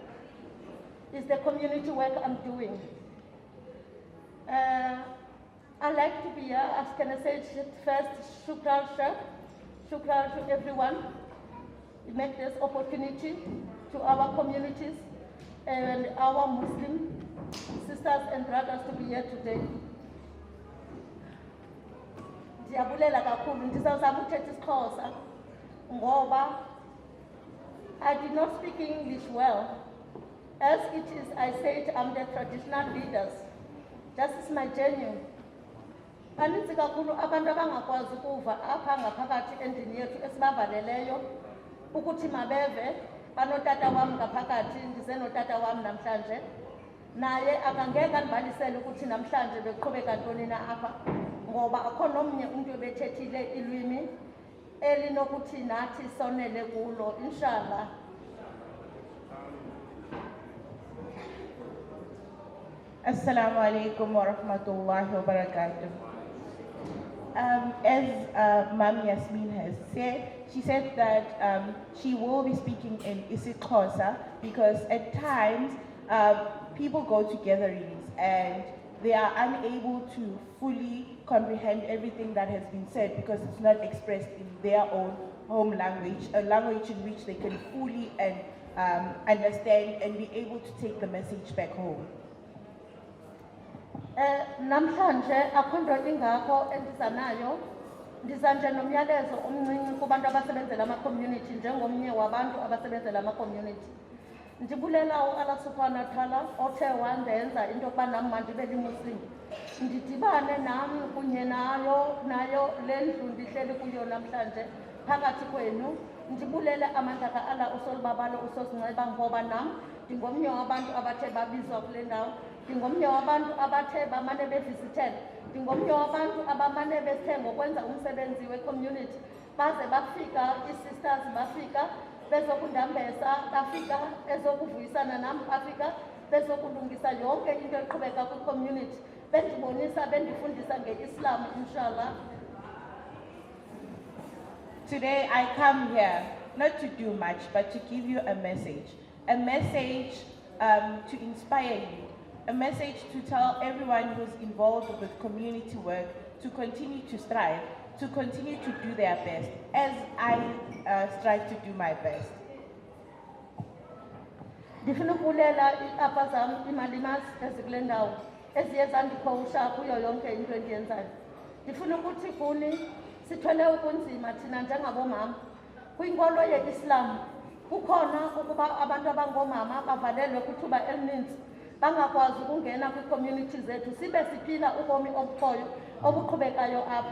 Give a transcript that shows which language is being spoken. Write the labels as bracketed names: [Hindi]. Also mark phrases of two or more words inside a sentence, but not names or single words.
[English] It's the community work I'm doing. I'd like to be here, as can I say first, shukran, Sheikh. Shukran to everyone. We make this opportunity to our communities and our Muslim sisters and brothers to be here today. [Xhosa] Ndiyabulela kakhulu, ndizawuzama ukuthetha isiXhosa ngoba [English] I did not speak English well. As it is, I said I'm the traditional leaders. Just is my genuine. [Xhosa] Baninzi kakhulu abantu abangakwazi ukuva apha ngaphakathi endini yethu esibavaleleyo ukuthi mabeve banotata wam ngaphakathi ndize notata wam namhlanje naye akangeke andibalisele ukuthi namhlanje beqhubeka ntoni na apha ngoba akho nomnye umuntu obethethile ilwimi elinokuthi nathi sonele kulo inshallah. [Arabic] السلام عليكم و رحمة الله و بركاته. [English] As Ma'am Yasmin has said, she said that she will be speaking in isiXhosa because at times people go to gatherings and they are unable to fully comprehend everything that has been said because it's not expressed in their own home language, a language in which they can fully and understand and be able to take the message back home. [Xhosa] Namhlanje akho nto ingakho endizanayo ndiza nje nomyalezo omncinci kubantu abasebenzela ama-community njengomnye wabantu abasebenzela ama-community. Ndibulela u-Allah [Arabic] سبحانه و تعالى [Xhosa] othe wandenza into yokuba nam mandibe limuslim ndidibane nam kunye nayo le ndlu ndihleli kuyo namhlanje phakathi kwenu. Ndibulele amandla ka-Allah usolibabalo usosinceba ngoba nam ndingomnye wabantu abathe babizwa kule ndawo, ndingomnye wabantu abathe bamane bevisithele, ndingomnye wabantu abamane bethe ngokwenza umsebenzi we-community baze bafika ii-sisters bafika bezokundambesa, bafika ezokuvuyisana nam, bafika bezokulungisa yonke into eqhubeka kwi-community bendibonisa bendifundisa nge-Islam inshallah. [English] Today I come here not to do much but to give you a message to inspire you, a message to tell everyone who's involved with community work to continue to strive, to continue to do their best, as I strive to do my best. [Xhosa] Ndifuna ukubulela iapha zam imalimas ezikule ndawo eziye zandikhowusha kuyo yonke into endiyenzayo. Ndifuna ukuthi kuni sithwele ubunzima thina njengabomama kwinkolo ye-Islam. Kukhona ukuba abantu abangoomama bavalelwe kwithuba elininzi bangakwazi ukungena kwii-community zethu sibe siphila ubomi obukhoyo obuqhubekayo apha.